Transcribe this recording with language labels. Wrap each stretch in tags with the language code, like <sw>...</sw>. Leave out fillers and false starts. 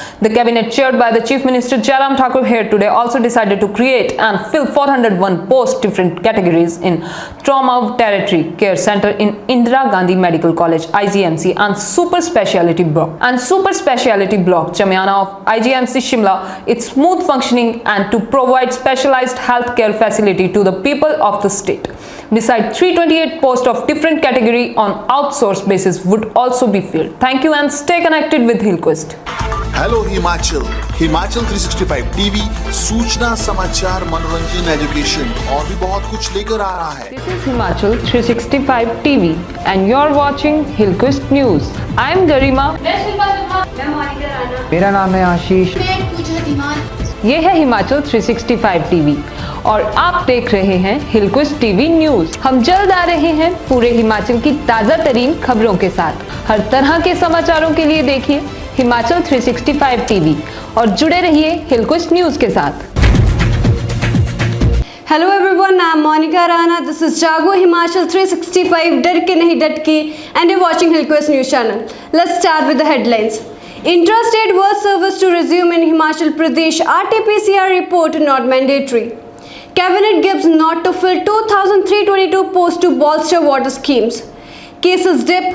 <en>The Cabinet chaired by the Chief Minister Jairam Thakur here today also decided to create and fill 401 posts different categories in Trauma Territory Care Center in Indira Gandhi Medical College IGMC and Super Speciality Block Chamiana of IGMC Shimla, its smooth functioning and to provide specialized healthcare facility to the people of the state. Besides, 328 posts of different category on outsourced basis would also be filled. Thank you and stay connected with Hillquest.</en> <hi>Hello Himachal 365 TV सूचना समाचार मनोरंजन education और भी बहुत कुछ लेकर आ रहा है।</hi> <en>This is Himachal 365 TV and you're watching Hillquest News. I am Garima.</en> <hi>मेरा नाम है आशीष। ये है हिमाचल 365 टीवी और आप देख रहे हैं हिलक्विस्ट टीवी न्यूज। हम जल्द आ रहे हैं पूरे हिमाचल की ताजा तरीन खबरों के साथ। हर तरह के समाचारों के लिए देखिए हिमाचल 365 टीवी और जुड़े रहिए हिलक्विस्ट न्यूज के साथ।</hi> <en>Hello everyone, I am Monica Rana. This is Jago Himachal 365</en> <hi>डर के नहीं डट के</hi> <en>and you're watching Hillquest News Channel. Let's start with the headlines. Intrastate bus service to resume in Himachal Pradesh. RT-PCR report not mandatory. Cabinet gives nod to fill 2,322 posts to bolster water schemes. Cases dip.</en>